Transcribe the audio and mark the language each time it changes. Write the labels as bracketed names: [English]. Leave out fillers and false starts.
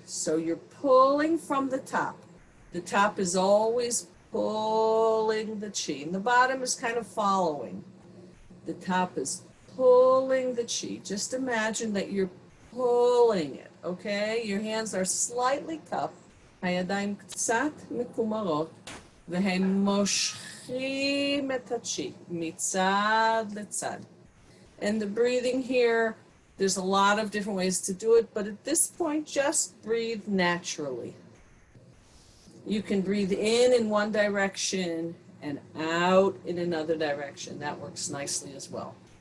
[English] So you're pulling from the top. The top is always pulling the chi, and the bottom is kind of following. The top is pulling the chi. Just imagine that you're pulling it, okay? Your hands are slightly cupped. [Hebrew] הידיים קצת מקומרות, והם מושכים את הצ'י מצד לצד. [English] And the breathing here, there's a lot of different ways to do it, but at this point, just breathe naturally. You can breathe in one direction and out in another direction. That works nicely as well.